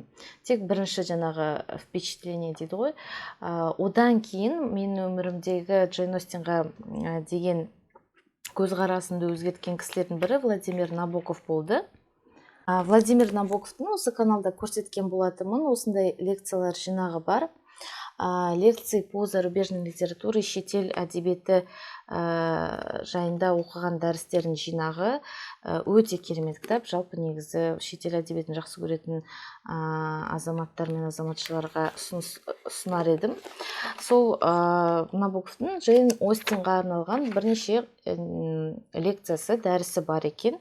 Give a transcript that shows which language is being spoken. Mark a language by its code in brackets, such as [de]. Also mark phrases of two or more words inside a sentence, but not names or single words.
[kk] Тек бірінші жаңағы впечатление дейді ғой. Одан кейін мен өмірімдегі Джейн Остинға деген көзқарасымды өзгерткен кісілердің бірі Владимир Набоков болды. Владимир Набоковтың осы каналда көрсеткен болатынмын, осындай лекциялар жинағы бар. [ru] Лекции по зарубежной литературе, [kk] шетел әдебиеті жайында оқыған дәрістердің жинағы өте керемет кітап. Жалпы негізі шетел әдебиетін жақсы көретін азаматтар мен азаматшыларға ұсынар едім. Сол Набоковтың Джейн Остинға арналған бірнеше лекциясы, дәрісі бар екен.